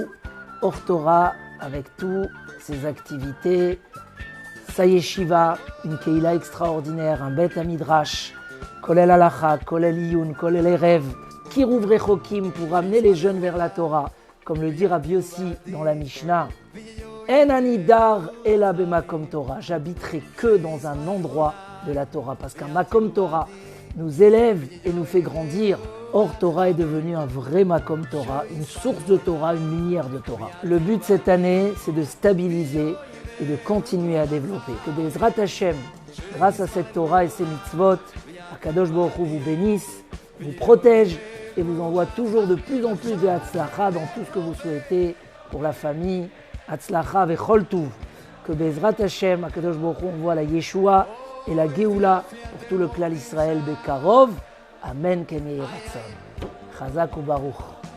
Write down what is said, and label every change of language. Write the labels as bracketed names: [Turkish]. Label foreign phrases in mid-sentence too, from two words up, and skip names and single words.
[French] Or Torah, avec toutes ces activités, Sayeshiva, une Keila extraordinaire, un [Hebrew] בית מדרש, כולל הלכה, כולל עיון, כולל ערב, קירוב רחוקים [French] pour amener les jeunes vers la Torah, comme le dit Rabbi Yossi dans la Mishnah. [Hebrew] אין אני דר אלא במקום תורה, [French] j'habiterai que dans un endroit de la Torah, parce qu'un [Hebrew] מקום תורה [French] nous élève et nous fait grandir. Or Torah est devenu un vrai [Hebrew] מקום תורה, [French] une source de Torah, une lumière de Torah. Le but cette année, c'est de stabiliser et de continuer à développer. Que [Hebrew] בעזרת השם, [French] grâce à cette Torah et ces mitzvot, [Hebrew] הקדוש ברוך הוא [French] vous bénisse, vous protège et vous envoie toujours de plus en plus de Hatzlacha dans tout ce que vous souhaitez pour la famille. [Hebrew] הצלחה וכל טוב. [French] Que [Hebrew] בעזרת השם, הקדוש ברוך הוא [French] envoie la Yeshua et la Geoula pour tout le [Hebrew] כלל ישראל בקרוב. אמן, כן יהי רצון. חזק וברוך.